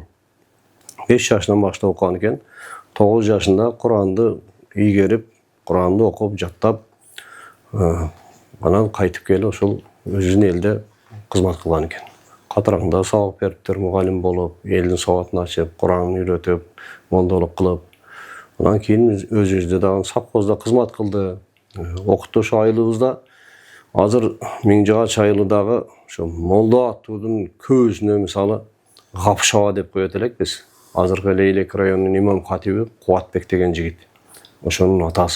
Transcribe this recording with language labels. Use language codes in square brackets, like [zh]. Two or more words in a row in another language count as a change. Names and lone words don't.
[ky] 5 жашынан баштап окуган экен. 9 жашында Куранды ийгерип, Куранды окуп, жаттап, анан кайтып келип ошол өзүнүн элде кызмат кылган экен. Катараңда сабак бериптир, мугалим болуп, элдин сабатын ачып, Куранын үйрөтүп, молдолук кылып. Андан кийин өзүбүздө дагы совхозда кызмат кылды. Окутуш айылыбызда азыр Миңжаач айылыдагы ошо Молда аттуудун көбүсүнө мисалы Гапшаба деп коет элек биз. Азыркы Лейлек районунун имам катиби Кубатбек деген жигит. Ошонун атасы.